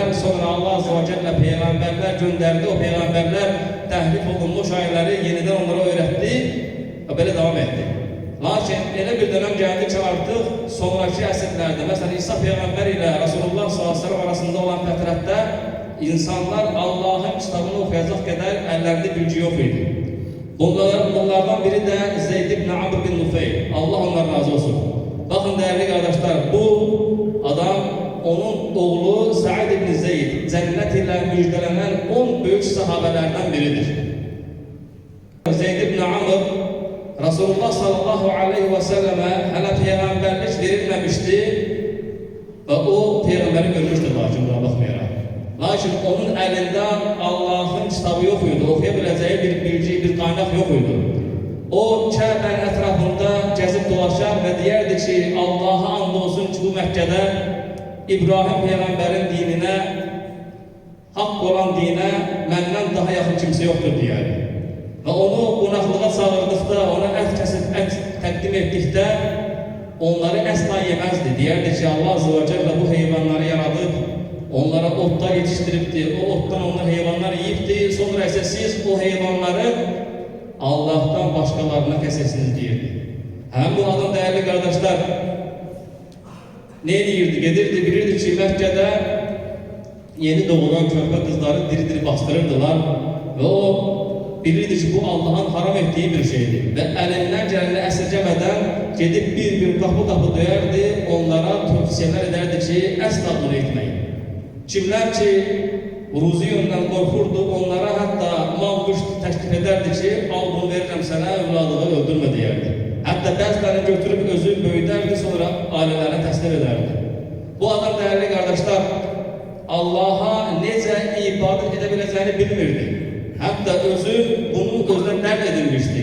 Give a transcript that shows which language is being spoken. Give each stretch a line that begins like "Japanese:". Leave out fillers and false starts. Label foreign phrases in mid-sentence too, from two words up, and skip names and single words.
Azerbaijani: Sonra Allah
Arabic: Azze ve Celle
Azerbaijani: peyğəmbərlər göndərdi. O peyğəmbərlər təhrif olunmuş ayələri yenidən onlara öyrətdi və belə davam etdi. Lakin elə bir dönem gəldi ki, artıq sonraki əsrlərdə, məsələn, İsa peyğəmbər ilə Resulullah s.a.v. arasında olan fətrətdə insanlar Allahın kitabını oxuyacaq qədər əllərində bilgi yox idi. Bunlardan biri də Zeyd ibn Amr bin Nufeyl. Allah onlar razı olsun.
Turkish: Bakın değerli kardeşler, bu adam, onun oğlu Sa'id ibn Zeyd, cennet ile müjdelenen 10 büyük sahabelerden biridir. Zeyd ibn Amr, Resulullah
Arabic: sallallahu aleyhi ve selleme
Turkish: hala peygamberlik verilmemişti ve o peygamberi görmüştür, lakin buna bakmayarak. Lakin onun elinde Allah'ın kitabı yok idi, okuyabileceği bir bilgi, bir kaynak yok idi.
Azerbaijani: O Kəbənin ətrafında gəzib dolaşar və deyərdi ki, Allah'a and olsun ki, bu Məkkədə İbrahim peyğəmbərin dininə, haqq olan dinə məndən daha yaxın kimsə yoxdur deyərdi. Və onu qonaqlığa çağırdıqda, ona ət kəsib, ət təqdim etdikdə onları əsla yeməzdi. Deyərdi ki, Allah
Arabic: Azze ve Celle
Azerbaijani: bu heyvanları yaradıb, onlara otlar yetişdiribdi, o otdan onlar heyvanlar yiyibdi, sonra isə siz o heyvanları
Turkish: Allah'tan başkalarına
Azerbaijani: kesesiniz deyirdi.
Turkish: Hem bu adam değerli kardeşler ne deyirdi? Gedirdi, bilirdi ki Mekke'de yeni doğulan körpe kızları diri bastırırdılar ve o bilirdi ki bu Allah'ın haram ettiği bir şeydi ve elinden geleni esirgemeden gedip bir kapı döyerdi, onlara tövsiyeler ederdi ki asla bunu etmeyin. Kimler ki ruzi yönden korkurdu, onlara hatta mal-mülk təklif ederdi ki, al bunu
Azerbaijani: verirəm sənə,
Turkish: evladını öldürmə deyərdi.
Azerbaijani: Hatta bəzilərini götürüb özü böyüdərdi, sonra ailələrine təslim ederdi.
Turkish: Bu adam değerli kardeşler, Allah'a necə ibadət edebileceğini bilmirdi.
Azerbaijani: Hatta özü bunu özündən dərd edilmişdi.